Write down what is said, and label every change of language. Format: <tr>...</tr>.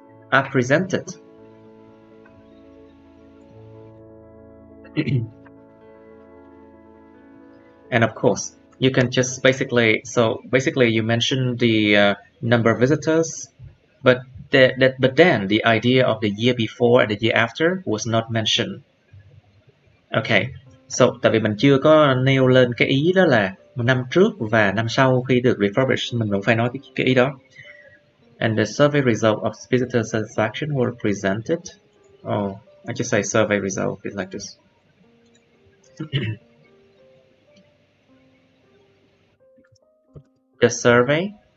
<en>and of course you can just basically you mention the number of visitors, but then the idea of the year before and the year after was not mentioned.</en> <vi>Okay, so tại vì mình chưa có nêu lên cái ý đó là năm trước và năm sau khi được refurbished, mình vẫn phải nói cái ý đó.</vi> <en>And the survey result of visitor satisfaction were presented. Oh, I just say survey result is like this. The survey.</en>